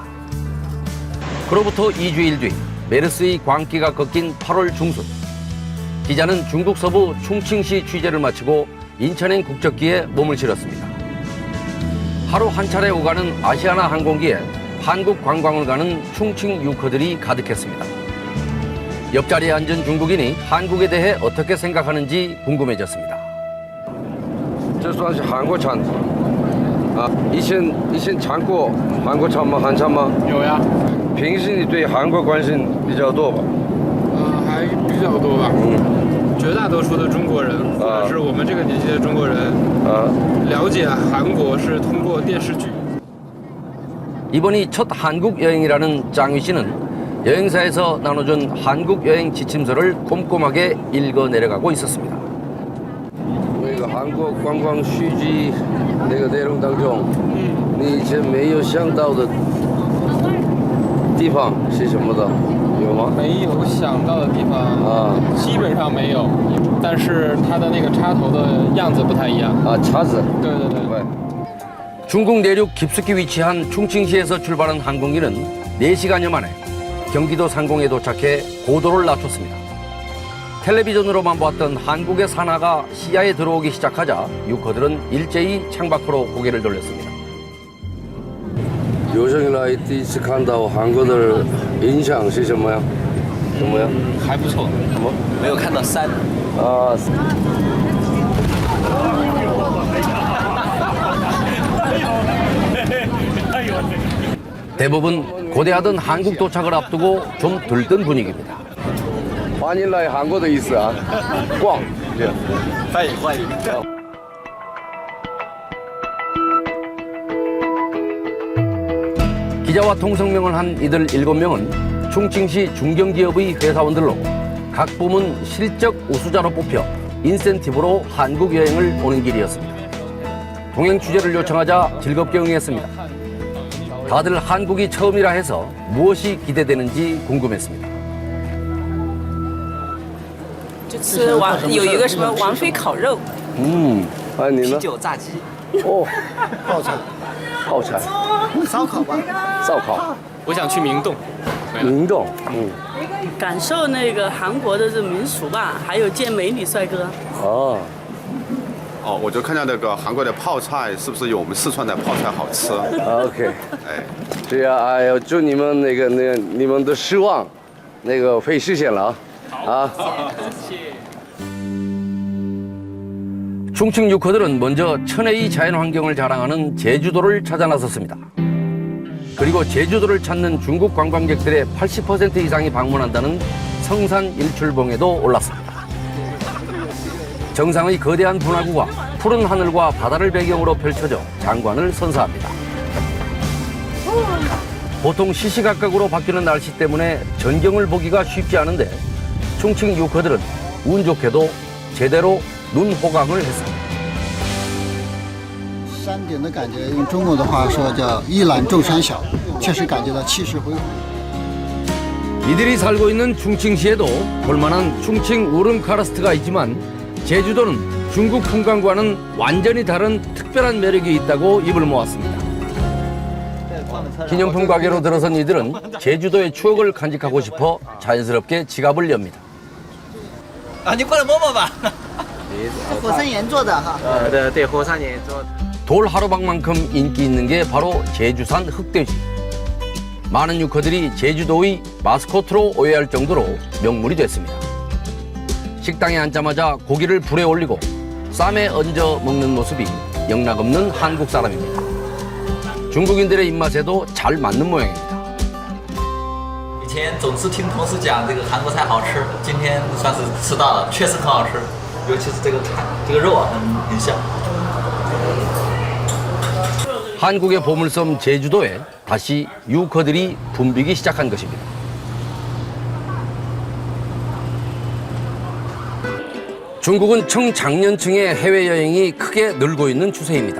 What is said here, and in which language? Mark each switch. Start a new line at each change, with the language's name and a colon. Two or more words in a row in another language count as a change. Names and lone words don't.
Korean: 그로부터 2주일 뒤 메르스의 광기가 꺾인 8월 중순 기자는 중국 서부 충칭시 취재를 마치고 인천행 국적기에 몸을 실었습니다. 하루 한 차례 오가는 아시아나 항공기에 한국 관광을 가는 충칭 유커들이 가득했습니다. 옆자리에 앉은 중국인이 한국에 대해 어떻게 생각하는지 궁금해졌습니다.
Chinese: 这算是韩国产啊，以前尝过韩国产吗？韩产吗？有呀。平时你对韩国关心比较多吧？还比较多吧。绝大多数的中国人，或者是我们这个年纪的中国人，了解韩国是通过电视剧。
Korean: 이번이 첫 한국 여행이라는 장휘 씨는 여행사에서 나눠준 한국 여행 지침서를 꼼꼼하게 읽어 내려가고 있었습니다.
Chinese: 那个韩国观光续集那个内容当中，你以前没有想到的地方是什么的？有吗？没有想到的地方啊，基本上没有，但是它的那个插头的样子不太一样啊，叉子。对对对。
Korean: 중국 내륙 깊숙이 위치한 충칭시에서 출발한 항공기는 4시간여 만에 경기도 상공에 도착해 고도를 낮췄습니다. 텔레비전으로만 보았던 한국의 산하가 시야에 들어오기 시작하자 유커들은 일제히 창밖으로 고개를 돌렸습니다.
Chinese: 有生以来第一次看到韩国的印象是什么呀？什么呀？还不错。什么？没有看到山。啊。
Korean: 대부분 고대하던 한국 도착을 앞두고 좀 들뜬 분위기입니다.
Chinese: 欢迎来韩国的意思啊，逛，欢迎欢迎。
Korean: 기자와 통성명을 한 이들 7명은 충칭시 중견기업의 회사원들로 각 부문 실적 우수자로 뽑혀 인센티브로 한국 여행을 오는 길이었습니다. 동행 취재를 요청하자 즐겁게 응했습니다. 다들 한국이 처음이라 해서 무엇이 기대되는지 궁금했습니다.
Chinese: 就吃有一个什么王妃烤肉，啊你呢？啤酒炸鸡，哦，泡菜，泡菜，烧烤吧，烧烤。我想去明洞。明洞，感受那个韩国的这民俗吧，还有见美女帅哥。哦。哦，我就看到那个韩国的泡菜是不是有我们四川的泡菜好吃？OK， 哎，对呀，哎呦，祝你们你们的失望，会实现了啊！
Korean: 충칭 유커들은 먼저 천혜의 자연환경을 자랑하는 제주도를 찾아 나섰습니다. 그리고 제주도를 찾는 중국 관광객들의 80% 이상이 방문한다는 성산 일출봉에도 올랐습니다. 정상의 거대한 분화구가 푸른 하늘과 바다를 배경으로 펼쳐져 장관을 선사합니다. 보통 시시각각으로 바뀌는 날씨 때문에 전경을 보기가 쉽지 않은데 충칭 유커들은 운 좋게도 제대로 눈 호강을 했습니다.
Chinese: 山顶的感觉，用中国的话说叫一览众山小，确实感觉到气势恢宏。
Korean: 이들이 살고 있는 충칭시에도 볼만한 충칭 우름 카르스트가 있지만 제주도는 중국 풍광과는 완전히 다른 특별한 매력이 있다고 입을 모았습니다. 기념품 가게로 들어선 이들은 제주도의 추억을 간직하고 싶어 자연스럽게 지갑을 엽니다.
Chinese: 啊，你过来摸摸吧。火山岩做的哈。对，火山岩做的。
Korean: 돌 하루방만큼 인기 있는 게 바로 제주산 흑돼지. 많은 유커들이 제주도의 마스코트로 오해할 정도로 명물이 됐습니다. 식당에 앉자마자 고기를 불에 올리고 쌈에 얹어 먹는 모습이 영락없는 한국 사람입니다. 중국인들의 입맛에도 잘 맞는 모양입니다.
Chinese: 以前总是听同事讲这个韩国菜好吃，今天算是吃到了，确实很好吃，尤其是这个肉啊，很香。
Korean: 한국의 보물섬 제주도에 다시 유커들이 붐비기 시작한 것입니다. 중국은 청장년층의 해외여행이 크게 늘고 있는 추세입니다.